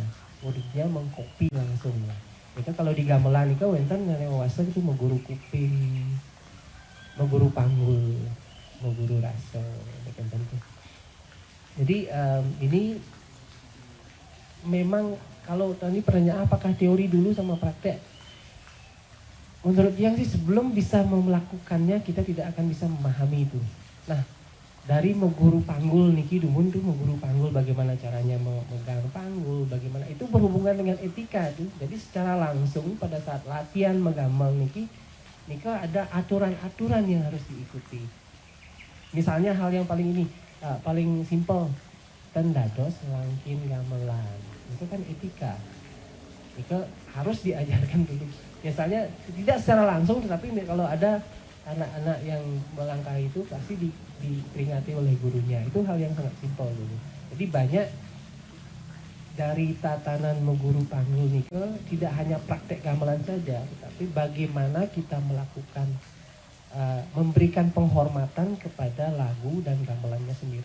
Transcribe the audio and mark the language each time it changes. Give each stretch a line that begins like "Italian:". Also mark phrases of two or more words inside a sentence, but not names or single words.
Indonesian: Muridnya mengkopi langsung. Mereka kalau di gamelan itu
Balinese: wenten ngewasa
Indonesian: itu mengguru kuping, mengguru panggul, mengguru rasa, tentu. Jadi ini memang kalau tadi pertanyaan apakah teori dulu sama praktek? Menurut yang sih sebelum bisa melakukannya kita tidak akan bisa memahami itu. Nah, dari mengguru panggul
Balinese: niki dumun tuh
Indonesian: mengguru panggul bagaimana caranya memegang panggul, bagaimana itu berhubungan dengan etika tuh. Jadi secara langsung pada saat latihan menggamel niki ada aturan-aturan yang harus diikuti. Misalnya hal yang paling paling simpel
Balinese: tendados langkin
Indonesian: gamelan. Itu kan etika. Itu harus diajarkan dulu. Biasanya tidak secara langsung, tetapi kalau ada anak-anak yang melangkahi itu pasti diperingati oleh gurunya. Itu hal yang sangat simpel dulu. Jadi banyak dari tatanan mengguru panggul Nika tidak hanya praktek gamelan saja, tetapi bagaimana kita melakukan memberikan penghormatan kepada lagu dan gamelannya sendiri.